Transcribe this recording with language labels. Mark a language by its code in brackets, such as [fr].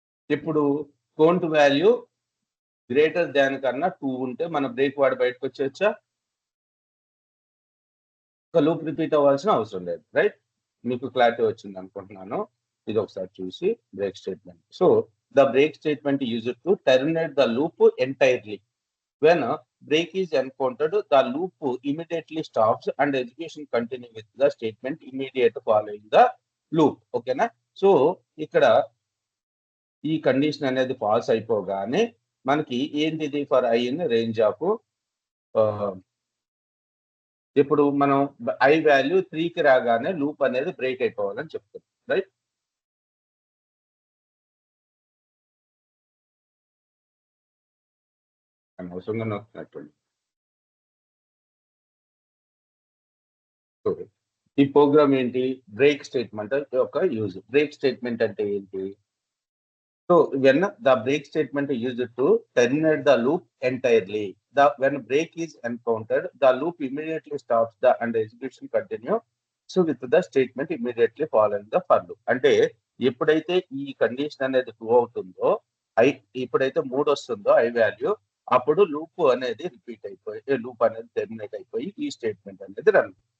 [te] ఇప్పుడు count value greater than కన్నా 2 ఉంటే మనం బ్రేక్ వాడి బయటకొచ్చేయొచ్చా? లూప్ రిపీట్ అవ్వాల్సిన అవసరం లేదు. రైట్? మీకు క్లారిటీ వచ్చింది అనుకుంటున్నాను. ఇది ఒకసారి చూసి break statement. [en] So the break statement used to terminate the loop entirely. When break is encountered, the loop immediately stops and execution continue with the statement immediate following the loop. [te] ఓకేనా? So ఇక్కడ ఈ condition అనేది falls అయిపోగానే మనకి ఏంటిది for I in range of ఇప్పుడు మనం I value 3కి రాగానే లూప్ అనేది బ్రేక్ అయిపోవాలని చెప్తుంది. రైట్? అనవసరంగా నొక్కినట్టుంది. ఈ ప్రోగ్రామ్ ఏంటి? బ్రేక్ స్టేట్మెంట్ యొక్క యూజ్. బ్రేక్ స్టేట్మెంట్ అంటే ఏంటి? [en] So when the break statement is used to terminate the loop entirely, when break is encountered, the loop immediately stops and execution continue. So with the statement immediately following the for loop. [te] అంటే ఎప్పుడైతే ఈ condition అనేది true అవుతుందో, ఎప్పుడైతే 3 వస్తుందో I value, అప్పుడు loop అనేది repeat అయిపోయి లూప్ అనేది టెర్మినేట్ అయిపోయి ఈ స్టేట్మెంట్ అనేది రన్.